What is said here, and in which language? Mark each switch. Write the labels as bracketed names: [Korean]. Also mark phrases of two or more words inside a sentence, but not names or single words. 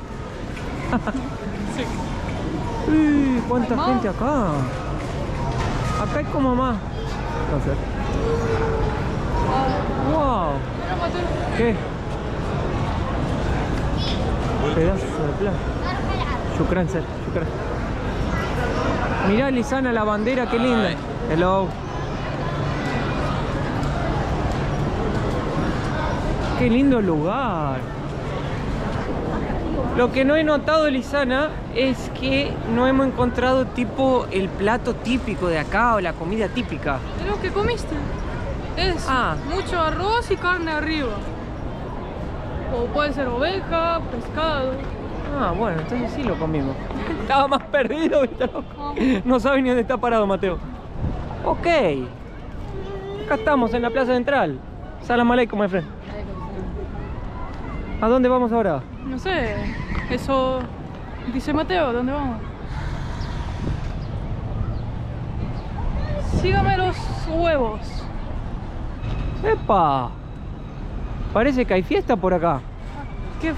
[Spanish] Sí. Uy, cuánta ¿Hay más? gente acá. Acá hay como más. Entonces, wow. Mira, Mateo. ¿Qué? Pedazo de plata. [Arabic] Shukran, sir. Shukran. [Spanish] Mirá, Lisana, la bandera, qué linda. Hello. Qué lindo lugar. Lo que no he notado, Lisana, es que no hemos encontrado tipo el plato típico de acá o la comida típica. Es lo que comiste. Es mucho arroz y carne arriba. O puede ser oveja, pescado. Ah, bueno, entonces sí lo comimos. Estaba más perdido, ¿viste? Ah. No sabe ni dónde está parado, Mateo. Ok. Acá estamos, en la plaza central. [Arabic] سلام عليكم, [English] my friend. [Spanish] ¿A dónde vamos ahora? No sé, eso dice Mateo, ¿dónde vamos? Sígame los huevos. ¡Epa! Parece que hay fiesta por acá.